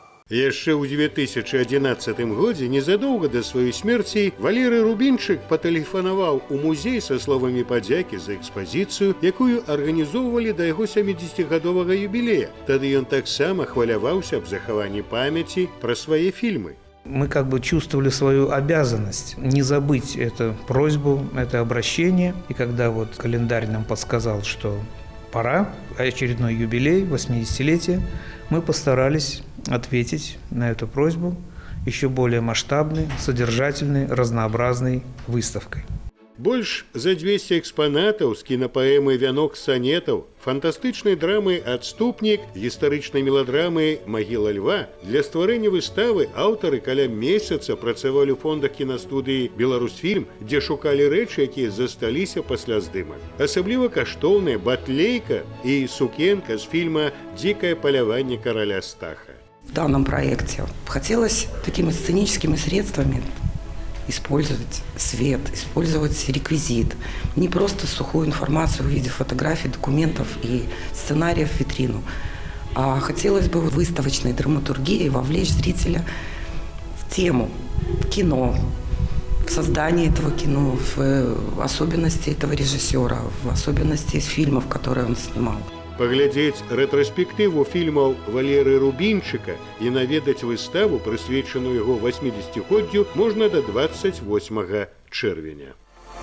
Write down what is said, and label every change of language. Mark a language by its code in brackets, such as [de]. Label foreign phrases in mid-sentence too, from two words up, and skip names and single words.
[be] Яшчэ ў 2011 годзе, незадоўга да сваёй смерці, Валерый Рубінчык патэлефанаваў у музей са словамі падзякі за экспазіцыю, якую арганізоўвалі да яго 70-гадовага юбілея. Тады ён таксама хваляваўся аб захаванні памяці пра свае фильмы. [ru] Мы как бы чувствовали свою обязанность не забыть эту просьбу, это обращение. И когда вот календарь нам подсказал, что пора, очередной юбилей, 80-летие, мы постарались ответить на эту просьбу еще более масштабной, содержательной, разнообразной выставкой. [be] Больш за 200 экспанатаў з кінапаэмы «Вянок санетаў», фантастычнай драмы «Адступнік», гістарычнай меладрамы «Магіла льва». Для стварэння выставы аўтары каля месяца працавалі ў фондах кінастудыі «Беларусфільм», дзе шукалі рэчы, якія засталіся пасля здымак. Асабліва каштоўныя батлейка і сукенка з фільма «Дзікае паляванне караля Стаха». [ru] В данном проекте хотелось такими сценическими средствами использовать свет, использовать реквизит. Не просто сухую информацию в виде фотографий, документов и сценариев в витрину, а хотелось бы выставочной драматургией вовлечь зрителя в тему, в кино, в создание этого кино, в особенности этого режиссера, в особенности из фильмов, которые он снимал. [be] Паглядзець рэтраспектыву фільмаў Валеры Рубінчыка і наведаць выставу, прысвечаную яго 80-годдзю, можна да 28 чэрвеня.